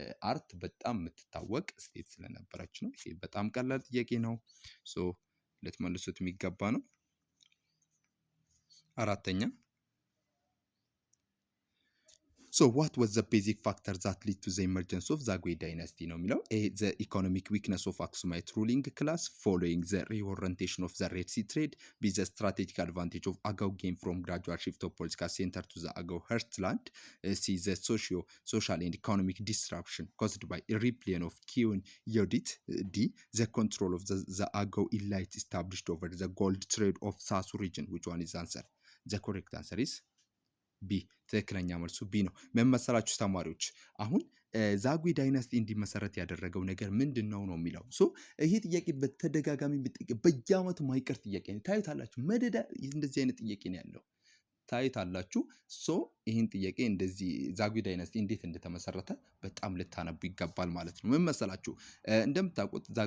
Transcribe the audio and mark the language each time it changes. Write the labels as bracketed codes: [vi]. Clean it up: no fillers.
[am] አርት በጣም የምትታወቅ ስቴት ስለነበረች ነው። ይሄ በጣም ቀላል ጥያቄ ነው። ሶ ልትመልሱት የሚገባ ነው። አራተኛ [en] So what was the basic factor that led to the emergence of Zagwe dynasty [am] ነው የሚለው? [en] A. The economic weakness of Aksumite ruling class following the reorientation of the Red Sea trade. B. The strategic advantage of Agau gained from gradual shift of political center to the Agau heartland. C. The social and economic disruption caused by a rebellion of Kiun Yodit. D. The control of the Agau elite established over the gold trade of Sasu region. Which one is the answer? The correct answer is [am] ቢ ትክክለኛ መልሱ ቢ ነው። መመሰላችሁ ተማሪዎች አሁን ዛጉዌ ዳይናስቲ እንዲመሰረት ያደረገው ነገር ምንድነው ነው የሚለው። ሶ ይሄ ጥያቄ በተደጋጋሚ በየአመቱ ማይቀር ጥያቄ ነው። ታዩታላችሁ መደዳ እንደዚህ አይነት ጥያቄ ነው ያለው ታዩታላችሁ። ሶ ይሄን ጥያቄ እንደዚህ ዛጉዌ ዳይናስቲ እንዴት እንደተመሰረተ በጣም ልታነቡ ይገባል ማለት ነው። ምን መሰላችሁ እንደምታውቁት